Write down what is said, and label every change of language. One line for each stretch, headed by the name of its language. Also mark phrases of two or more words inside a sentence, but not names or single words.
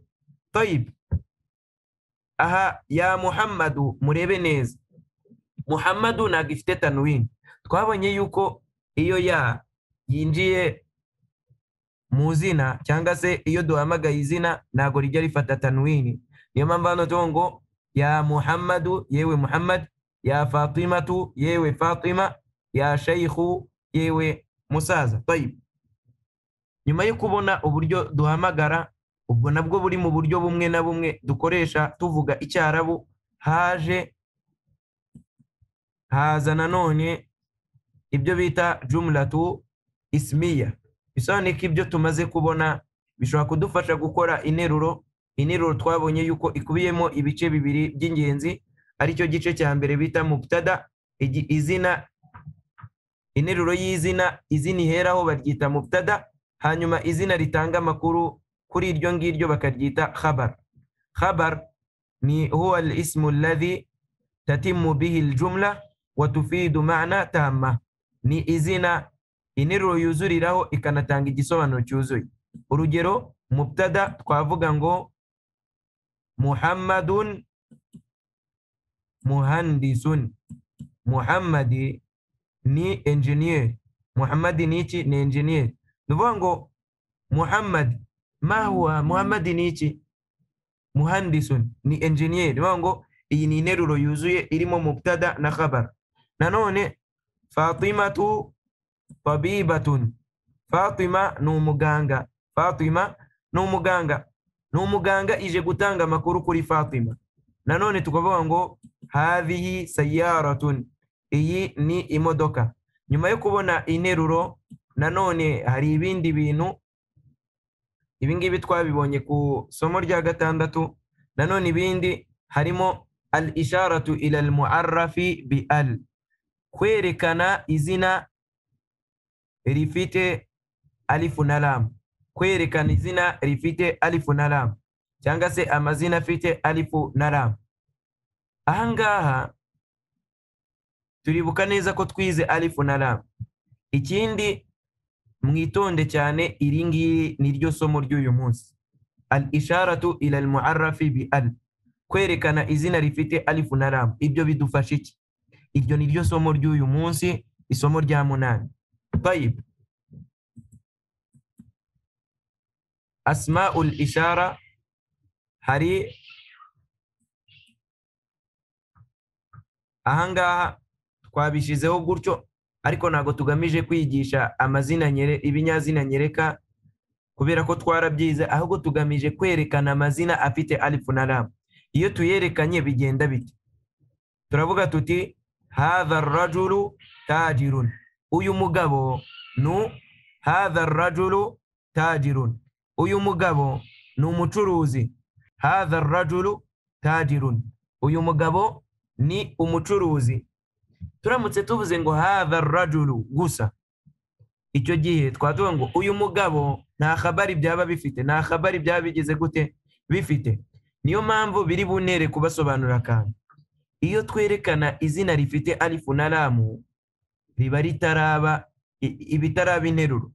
Kinyarwanda: Tayib, aha ya Muhammadu murebe neza, Muhammadu ntabwo ifite tanwini. Twabonye yuko iyo ya yinjiye mu zina cyangwa se iyo duhamagaye izina ntabwo rijya rifata tanwini. Niyo mpamvu hano tuvuga ngo ya Muhammadu yewe Muhammad, ya Fatimatu yewe Fatima,
Arabic: يا شيخ
Kinyarwanda: yewe musaza. Tayib, nyuma yo kubona uburyo duhamagara, ubwo nabwo buri mu buryo bumwe na bumwe dukoresha tuvuga Icyarabu, haza nanone ibyo bita
Arabic: جملة اسمية.
Kinyarwanda: Bisobanuye ko ibyo tumaze kubona bishobora kudufasha gukora interuro. Interuro twabonye yuko ikubiyemo ibice bibiri by'ingenzi, aricyo gice cya mbere bita mubtada, izina, interuro y'izina, izina iheraho baryita mubtada, hanyuma izina ritanga amakuru kuri iryo ngiryo bakaryita khabar.
Arabic: Khabar ni هو الاسم الذي تتم به الجملة وتفيد معنى تاما.
Kinyarwanda: Ni izina interuro yuzuriraho ikanatanga igisobanuro cyuzuye. Urugero, mubtada twavuga ngo
Arabic: محمد مهندس.
Kinyarwanda: Muhammadi ni engineer. Muhammadi ni iki? Ni engineer. Nuvuga ngo Muhammad
Arabic: ما هو?
Kinyarwanda: Muhammadi ni iki? Muhandisun ni engineer. Nuvuga ngo iyi ni interuro yuzuye irimo mubtada na khabar. Nanone Fatimatu tabibatun. Fatima ni umuganga. Fatima ni umuganga. Ni umuganga ije gutanga amakuru kuri Fatima. Nanone tukavuga ngo
Arabic: هذه سيارة.
Kinyarwanda: Iyi ni imodoka. Nyuma yo kubona interuro, nanone hari ibindi bintu. Ibingibi twabibonye ku somo rya 6. Nanone ibindi harimo
Arabic: الإشارة إلى المعرف بأل.
Kinyarwanda: Kwerekana izina rifite alifu na lam. Kwerekana izina rifite alifu na lam, cyangwa se amazina afite alifu na lam. Ahangaha turibuka neza ko twize alifu na lam. Ikindi mwitonde cyane, iri ngiri ni ryo somo ry'uyu munsi.
Arabic: الإشارة إلى المعرف بأل.
Kinyarwanda: Kwerekana izina rifite alifu na lam. Ibyo bidufasha iki? Iryo ni ryo somo ry'uyu munsi, isomo rya 8. Tayib,
Arabic: أسماء الإشارة.
Kinyarwanda: Hari ahangaha twabishizeho gutyo, ariko ntago tugamije kwigisha amazina ibinyazina nyereka kubera ko twarabyize, ahubwo tugamije kwerekana amazina afite alifu na lam. Iyo tuyerekanye bigenda bite? Turavuga tuti
Arabic: هذا الرجل تاجر.
Kinyarwanda: Uyu mugabo
Arabic: هذا الرجل تاجر.
Kinyarwanda: Uyu mugabo ni umucuruzi.
Arabic: هذا الرجل تاجر.
Kinyarwanda: Uyu mugabo ni umucuruzi. Turamutse tuvuze ngo
Arabic: هذا الرجل
Kinyarwanda: gusa, icyo gihe twatuvuga ngo uyu mugabo nta khabari byaba bifite, nta khabari byaba bigeze gute bifite. Niyo mpamvu biri bunere kubasobanura kandi iyo twerekana izina rifite alifu na lamu riba ritaraba ibitaraba interuro.